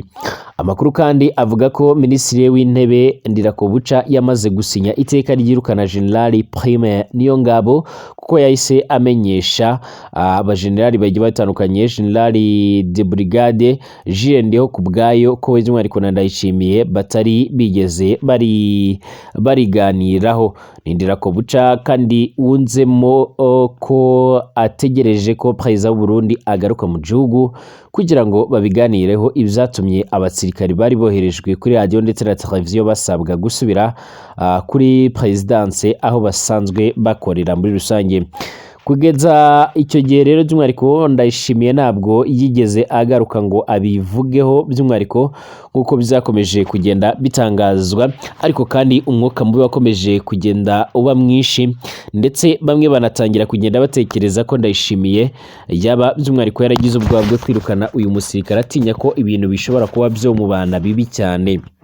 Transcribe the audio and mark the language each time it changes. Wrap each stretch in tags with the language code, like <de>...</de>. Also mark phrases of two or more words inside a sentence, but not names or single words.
<rn>Amakuru kandi avuga ko Minisitiri w'Intebe Ndirakobuca yamaze gusinya iteka ryirukana generali Prime Niyongabo kuko yahise amenyesha abagenerali bagiye batandukanye generali</rn> <fr>de brigade</fr> <rn>Jules Ndiho kubwayo ko by'umwihariko na Ndayishimiye batari bigeze bariganiraho. Ndirakobuca kandi wunzemo ko ategereje ko Perezida w'u Burundi agaruka mu gihugu kugira ngo babiganireho ibyatumye abasirikari bari boherejwe kuri radio ndetse na televiziyo basabwa gusubira kuri presidence aho basanzwe bakorera muri rusange. Kugeza icyo gihe rero by'umwihariko Ndayishimiye ntabwo yigeze agaruka ngo abivugeho by'umwihariko nk'uko bizakomeje kugenda bitangazwa, ariko kandi umwuka mubi wakomeje kugenda uba mwinshi ndetse bamwe banatangira kugenda batekereza ko Ndayishimiye yaba by'umwihariko yaragize ubwoba bwo kwirukana uyu musirikare atinya ko ibintu bishobora kuba byo mu bana bibi cyane.</rn>